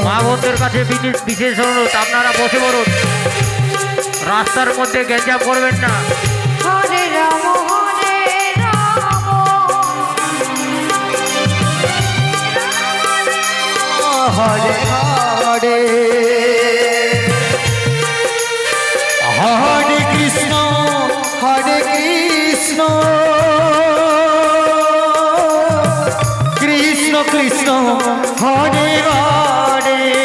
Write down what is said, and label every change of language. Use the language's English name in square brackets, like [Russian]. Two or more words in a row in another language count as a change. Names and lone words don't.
[Bangla] মা বোনদের কাছে বিশেষ অনুরোধ, আপনারা বসে পড়ুন, রাস্তার মধ্যে গ্যাঞ্জাম করবেন না। [Sanskrit] হরে রাম হরে রাম हरे हरे, हरे कृष्ण, हरे कृष्ण, कृष्ण कृष्ण, हरे हरे.